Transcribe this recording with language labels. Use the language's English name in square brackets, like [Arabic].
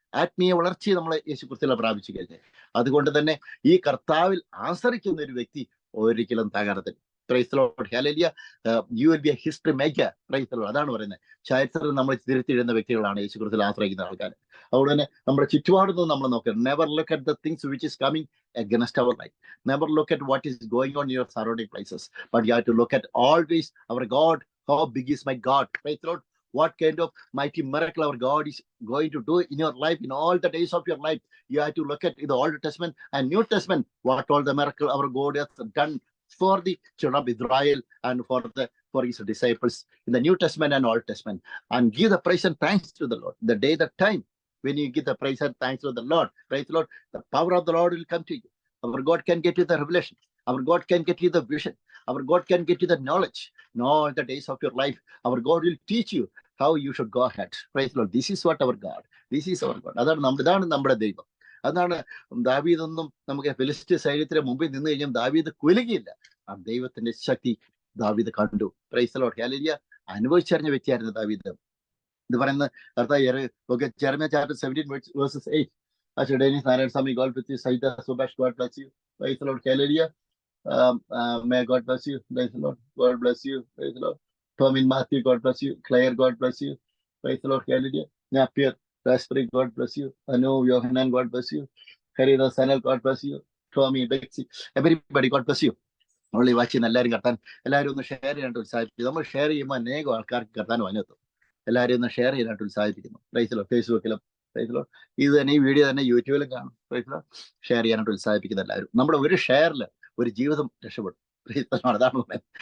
[Malayalam] ആത്മീയ വളർച്ചയെ നമ്മൾ യേശു ക്രിസ്തുവിനെ പ്രാപിച്ചു കഴിഞ്ഞാൽ, അതുകൊണ്ട് തന്നെ ഈ കർത്താവിൽ ആശ്രയിക്കുന്ന ഒരു വ്യക്തി ഒരിക്കലും തകർത്തില്ല. [English] Praise the Lord. Hallelujah. You will be a history maker. Praise the Lord. [Malayalam] അതാണ് പറയുന്നത്. ചരിത്രം നമ്മൾ തിരുത്തിയിടുന്ന വ്യക്തികളാണ് യേശു ക്രിസ്തുവിൽ ആശ്രയിക്കുന്ന ആൾക്കാർ. അതുകൊണ്ട് തന്നെ നമ്മുടെ ചുറ്റുപാടൊന്നും നമ്മൾ നോക്കുക. [English] Never look at the things which is coming against our life. Never look at what is going on in your surrounding places, but you have to look at always our God. How big is my God? Praise the Lord. What kind of mighty miracle our God is going to do in your life, in all the days of your life. You have to look at the Old Testament and New Testament, what all the miracle our God has done for the children of Israel and for his disciples in the New Testament and Old Testament, and give the praise and thanks to the Lord. The day, the time when you give the praise and thanks to the Lord, praise the Lord, the power of the Lord will come to you. Our God can get you the revelation. Our God can get you the vision. Our God can get you the knowledge. In all the days of your life, our God will teach you how you should go ahead. Praise the Lord. This is what our God. This is our God. [Malayalam] അതാണ് നമ്മുടെ ദൈവം. അതാണ് ദാവീദൊന്നും നമുക്ക് ഫിലിസ്ത്യ സൈന്യത്തിന് മുമ്പിൽ നിന്ന് കഴിഞ്ഞാൽ ദാവീദ് കുലുകിയില്ല. ആ ദൈവത്തിന്റെ ശക്തി ദാവീദ് കണ്ടു. [English] Praise the Lord. [Malayalam] ഹല്ലേലൂയ. അനുഭവിച്ചറിഞ്ഞ വ്യക്തിയായിരുന്നു ദാവീദ്. ഇത് പറയുന്ന കർത്താവ് Jeremiah chapter 17 verses 8. [English] Dennis Narayanasamy, God bless you. Saida Subash, God bless you. Praise the Lord. Hallelujah. May God bless you. Praise the Lord. God bless you. Praise the Lord. Tomin Matthew, God bless you. Claire, God bless you. Praise the Lord. Hallelujah. Napier, Raspberry, God bless you. Anu, Yohanan, God bless you. Harida Sanel, God bless you. Tommy, Betsy, everybody, God bless you. Only watching [Malayalam] എല്ലാവരും കർത്താൻ എല്ലാവരും ഒന്ന് share ചെയ്യാനായിട്ട് ഉത്സാഹിപ്പിക്കും. നമ്മൾ share ചെയ്യുമ്പോൾ അനേകം ആൾക്കാർക്ക് കർത്താൻ വന്നെത്തും. എല്ലാവരും ഒന്ന് ഷെയർ ചെയ്യാനായിട്ട് ഉത്സാഹിപ്പിക്കുന്നു. പ്രൈസിലോ ഫേസ്ബുക്കിലും പ്രൈസിലോ ഇത് തന്നെ ഈ വീഡിയോ തന്നെ യൂട്യൂബിലും കാണും. പ്രൈസിലോ ഷെയർ ചെയ്യാനായിട്ട് ഉത്സാഹിപ്പിക്കുന്ന എല്ലാവരും. നമ്മുടെ ഒരു ഷെയറിൽ ഒരു ജീവിതം രക്ഷപ്പെടും. അതാണ് പറയുന്നത്.